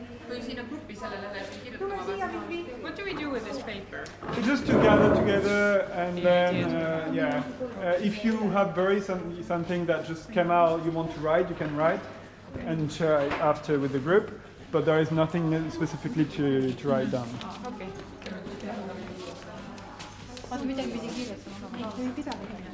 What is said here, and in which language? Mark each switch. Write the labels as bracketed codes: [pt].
[et] Või sinna gruppi sellele kirjutama. [en] What do we do with this paper? Just to gather together and then, if you have buried something that just came out, you want to write, you can write and share it after with the group, but there is nothing specifically to write down. Okay. [et] vaata midagi pidi kirjutama, aga ei pidanud.